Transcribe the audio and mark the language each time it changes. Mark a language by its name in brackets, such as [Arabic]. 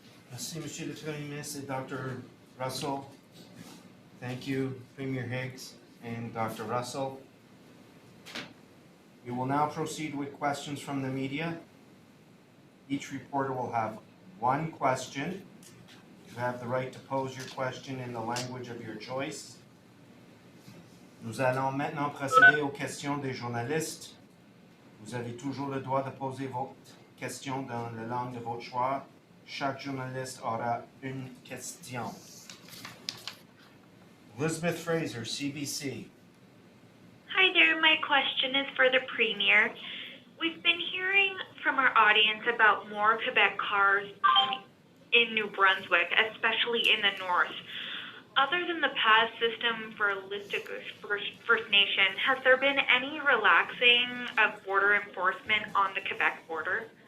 [French] Merci, Monsieur le Premier ministre et Dr. Russell. [English] Thank you, Premier Higgs and Dr. Russell. We will now proceed with questions from the media. Each reporter will have one question. You have the right to pose your question in the language of your choice. [French] Nous allons maintenant procéder aux questions des journalistes. Vous avez toujours le droit de poser vos questions dans la langue de votre choix. Chaque journaliste aura une question. [English] Elizabeth Fraser, CBC. Hi there, my question is for the Premier. We've been hearing from our audience about more Quebec cars in New Brunswick, especially in the north. Other than the pass system for Listic First Nation, has there been any relaxing of border enforcement on the Quebec border?